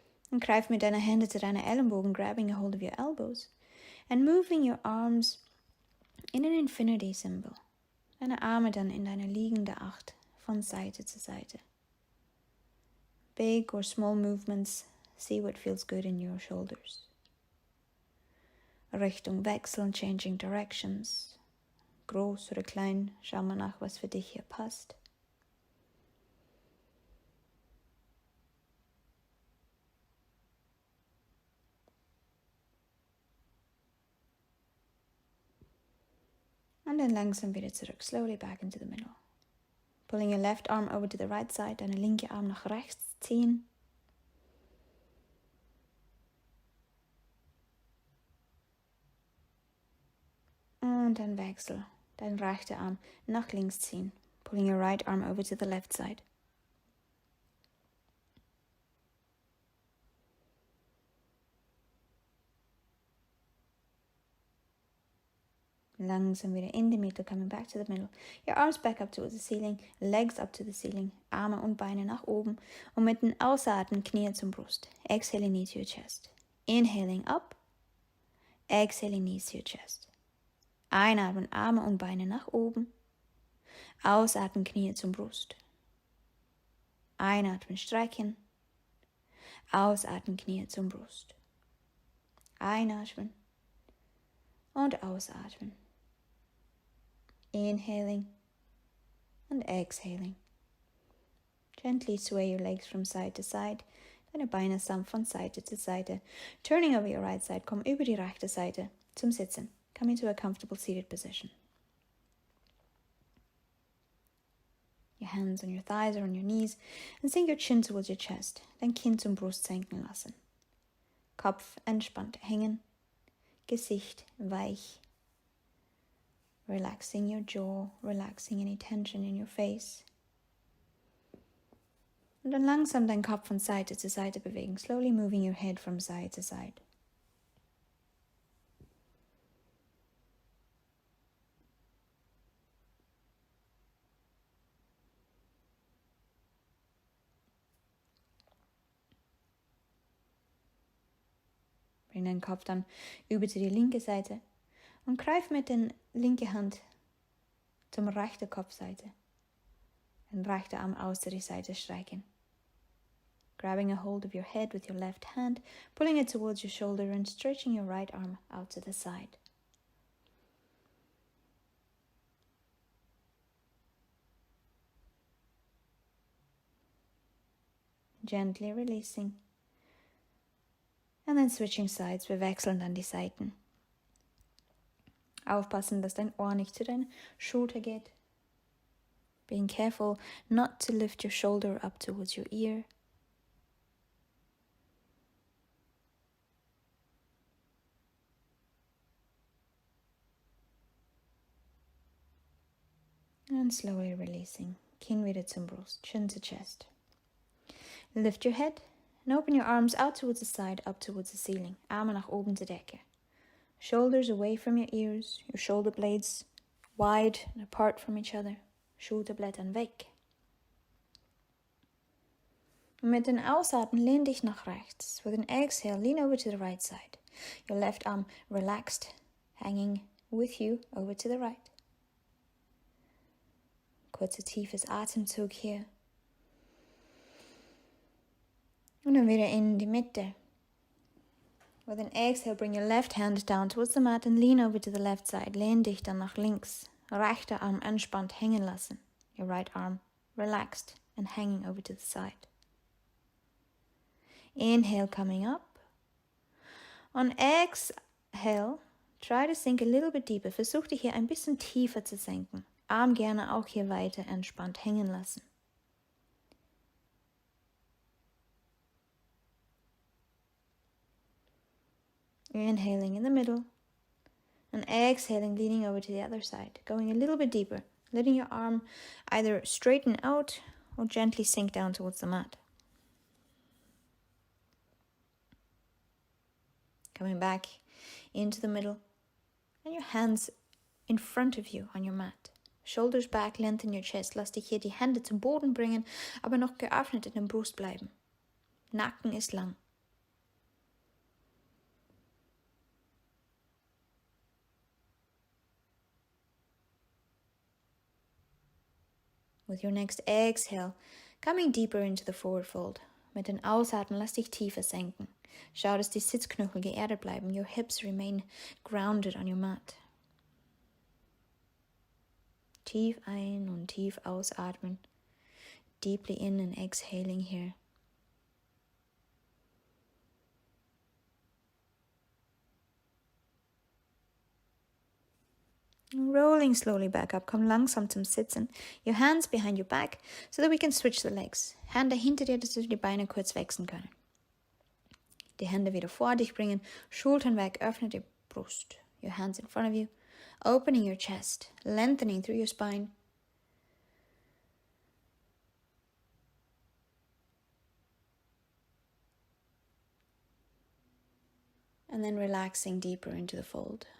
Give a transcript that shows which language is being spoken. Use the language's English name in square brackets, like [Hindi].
[German] Und greif mit deiner Hände zu deiner Ellenbogen, [English] grabbing a hold of your elbows and moving your arms in an infinity symbol. [German] Deine Arme dann in deine liegende Acht von Seite zu Seite. [English] Big or small movements, see what feels good in your shoulders. [German] Richtung wechseln, [English] changing directions. [German] Groß oder klein, schau mal nach, was für dich hier passt. Und dann langsam wieder zurück, [English] slowly back into the middle. Pulling your left arm over to the right side, [German] deine linke Arm nach rechts ziehen. Und dann wechsel, dein rechter Arm nach links ziehen. [English] Pulling your right arm over to the left side. [German] Langsam wieder in die Mitte, [English] coming back to the middle. Your arms back up towards the ceiling, legs up to the ceiling, [German] Arme und Beine nach oben und mit dem Ausatmen Knie zum Brust. [English] Exhaling knees to your chest. Inhaling up, exhaling knees to your chest. [German] Einatmen, Arme und Beine nach oben. Ausatmen, Knie zum Brust. Einatmen, strecken. Ausatmen, Knie zum Brust. Einatmen und ausatmen. [English] Inhaling and exhaling. Gently sway your legs from side to side. [German] Deine Beine sanft von Seite zu Seite. [English] Turning over your right side, [German] komm über die rechte Seite zum Sitzen. [English] Come into a comfortable seated position. Your hands on your thighs or on your knees and sink your chin towards your chest. [German] Dein Kinn zum Brust senken lassen. Kopf entspannt hängen. Gesicht weich. [English] Relaxing your jaw, relaxing any tension in your face. [German] Und dann langsam deinen Kopf von Seite zu Seite bewegen, [English] slowly moving your head from side to side. [German] Bring deinen Kopf dann über zu die linke Seite und greif mit der linken Hand zum rechten Kopfseite. Den rechten Arm aus der Seite streichen. [English] Grabbing a hold of your head with your left hand, pulling it towards your shoulder and stretching your right arm out to the side. Gently releasing. And then switching sides, [German] wir wechseln dann die Seiten. Aufpassen, dass dein Ohr nicht zu deiner Schulter geht. [English] Being careful not to lift your shoulder up towards your ear. And slowly releasing. [German] Kinn wieder zum Brust, [English] chin to chest. Lift your head and open your arms out towards the side, up towards the ceiling. [German] Arme nach oben zur Decke. [English] Shoulders away from your ears, your shoulder blades wide and apart from each other. [German] Schulterblättern weg. Und mit den Ausatmen lehn dich nach rechts. [English] With an exhale, lean over to the right side. Your left arm relaxed, hanging with you over to the right. [German] Kurzer tiefes Atemzug hier. Und dann wieder in die Mitte. [English] With an exhale, bring your left hand down towards the mat and lean over to the left side. [German] Lehn dich dann nach links. Rechter Arm entspannt hängen lassen. [English] Your right arm relaxed and hanging over to the side. Inhale, coming up. On exhale, try to sink a little bit deeper. [German] Versuch dich hier ein bisschen tiefer zu senken. Arm gerne auch hier weiter entspannt hängen lassen. [English] Inhaling in the middle and exhaling, leaning over to the other side, going a little bit deeper, letting your arm either straighten out or gently sink down towards the mat. Coming back into the middle and your hands in front of you on your mat. Shoulders back, lengthen your chest. [German] Lass dich hier die Hände zum Boden bringen, aber noch geöffnet in der Brust bleiben. Nacken ist lang. [English] With your next exhale, coming deeper into the forward fold. [German] Mit den Ausatmen lass dich tiefer senken. Schau, dass die Sitzknöchel geerdet bleiben. [English] Your hips remain grounded on your mat. [German] Tief ein und tief ausatmen. [English] Deeply in and exhaling here. Rolling slowly back up, [German] komm langsam zum Sitzen. [English] Your hands behind your back, so that we can switch the legs. [German] Hände hinter dir, dass du die Beine kurz wechseln können. Die Hände wieder vor dich bringen, Schultern weg, öffne die Brust. [English] Your hands in front of you, opening your chest, lengthening through your spine. And then relaxing deeper into the fold.